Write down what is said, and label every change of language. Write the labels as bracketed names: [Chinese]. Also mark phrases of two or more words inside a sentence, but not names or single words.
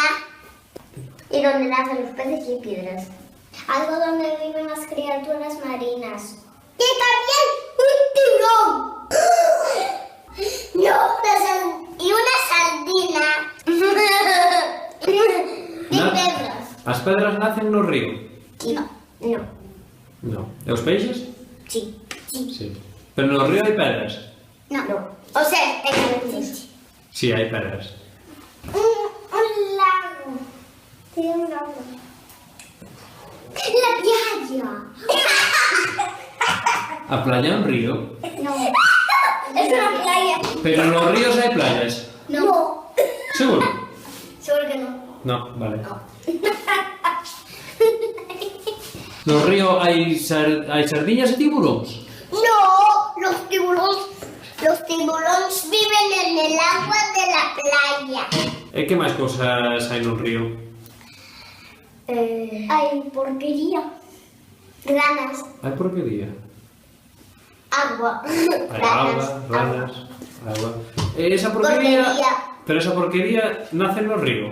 [Spanish] Y donde nacen los peces y piedras. Algo donde viven las criaturas marinas. Y también un tiburón. No, y una sardina. [Galician] Y pedras. As pedras nacen no río? No. No. E os peixes? Sí. Sí. Pero no río hai pedras? [Spanish] No. O sea, existe. [Galician] Sí, hai pedras. [Spanish] Un lago. Tiene un lago. La playa. [Galician] A playa é un río? [Spanish] No. Es una playa. [Galician] Pero nos ríos hai playas? No. Seguro? Seguro que no. No, vale. No río hai sardiñas e tiburóns? No, [Spanish] los tiburones viven en el agua de la playa. [Galician] E que máis cousas hai no río? [Spanish] Hay porquería. Ranas. [Galician] Hai porquería? [Spanish] Agua. [Galician] Hai ranas, agua. E esa porquería... Porquería. Pero esa porquería nace no río?